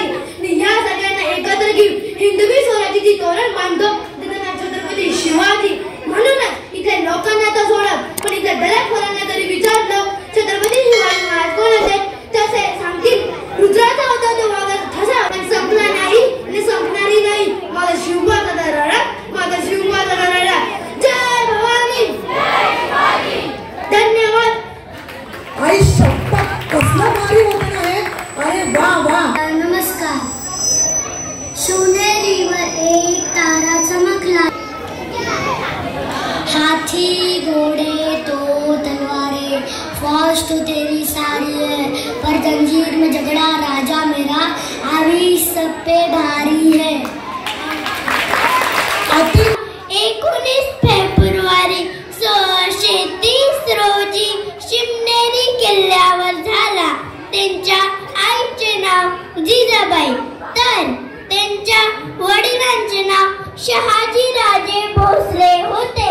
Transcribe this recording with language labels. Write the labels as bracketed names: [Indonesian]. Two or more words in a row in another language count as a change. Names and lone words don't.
[Marathi] आणि या सगळ्यांना एकत्र घेऊन हिंदवी स्वराज्याची तोरण बांधतो त्याचं नाव छत्रपती शिवाजी. म्हणूनच इथल्या लोकांना तर सोडत पण इथल्या दलालखोरांना तरी विचारलं छत्रपती शिवाजी महाराज कोण होते? तसे सांगतील रुद्राचा होता तो वाघाचा ठसा. पण संपला नाही आणि संपणारी नाही माझा शिवबाचा दराडा माझा शिवबाचा दराडा. जय भवानी जय शिवाजी. धन्यवाद. आई शपथ कसलं भारी होतं आहे. अरे वा वा. नमस्कार. सोनेरीवर एक तारा चमकला. [Hindi] हाथी घोड़े तो तलवारें फौज तो तेरी सारी है पर जंजीर में झगड़ा राजा मेरा आवी सब पे भारी है. [Marathi] 19 फेब्रुवारी 1630 रोजी शिवनेरी किल्ल्यावर झाला. त्यांच्या आईचे नाव जिजाबाई तर त्यांच्या वडिलांचे नाव शहाजीराजे भोसले होते.